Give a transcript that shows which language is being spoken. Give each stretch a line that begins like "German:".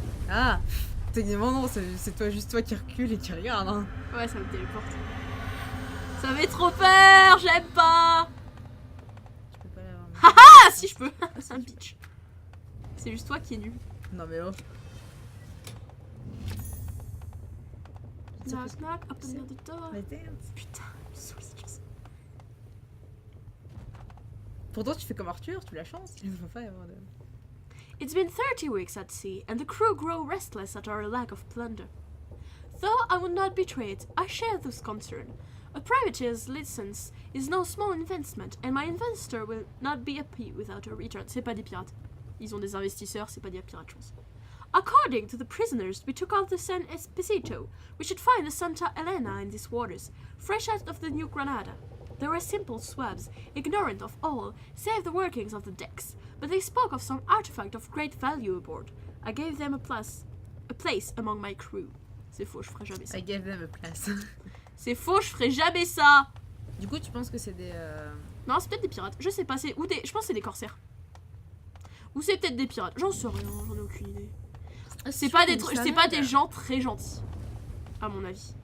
French: Ah, techniquement non, c'est juste toi qui recule et qui regarde. Hein. Ouais, ça me téléporte. Ça me fait trop peur, j'aime pas. Tu peux pas l'avoir. Haha, si je peux. C'est un bitch. C'est juste toi qui es nul. Non mais oh.
English: Knock knock, open the door.
French: Putain, je suis saoule. Pourtant tu fais comme Arthur, tu la chances, il ne faut pas y avoir de...
English: It's been 30 weeks at sea, and the crew grow restless at our lack of plunder. Though I would not betray it, I share this concern. A privateer's license is no small investment, and my investor will not be happy without a return.
French: C'est pas des pirates. Ils ont des investisseurs, c'est pas des pirates, je pense.
English: According to the prisoners, we took out the San Esposito. We should find the Santa Elena in these waters, fresh out of the New Granada. They were simple swabs, ignorant of all, save the workings of the decks, but they spoke of some artifact of great value aboard. I gave them a place among my crew.
French: C'est faux, je ferai jamais ça.
English: I gave them a place.
French: C'est faux, je ferai jamais ça. Du coup, tu penses que c'est des... Non, c'est peut-être des pirates. Je sais pas, je pense que c'est des corsaires. Ou c'est peut-être des pirates. J'en sais rien, j'en ai aucune idée. C'est pas des gens très gentils, à mon avis.